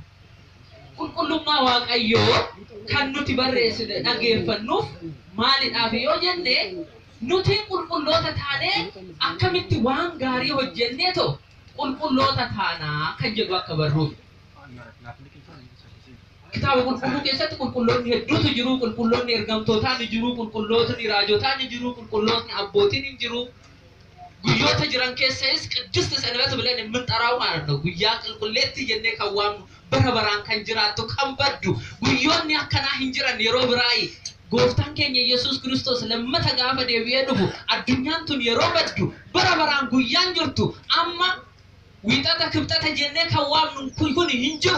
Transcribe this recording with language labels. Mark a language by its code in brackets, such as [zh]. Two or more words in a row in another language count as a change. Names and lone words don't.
[om] Qulqullummaa Waaqayyoo kan nuti barreessine dhageeffannuuf maalidhaaf yoo jenne nuti qulqulloota taanee akkamitti waan gaarii hojjennee too qulqulloota taanaa kan jedhu akka barruuf. Kitaaba qulqulluu keessatti qulqulloonni hedduutu jiru. Qulqulloonni ergamtootaan jiru, qulqulloonni raajotaan jiru, qulqulloonni abbootiin jiru. Guyyoota jiran keessas [am] ቅድስት ሰንበት ብለን የምንጠራው ማለት ነው። [om] ጉያ qulqulleetti jennee kan waamnu bara baraan kan jiraattu kan baddu guyyoonni akkanaa hin jiran yeroo biraay gooftaan keenya Yesuus Kiristoos lammata gaafa deebi'ee dhufu addunyaan tun yeroo baddu bara baraan guyyaan jirtu amma wiixata kibxata jennee kan waamnu kun hin jiru.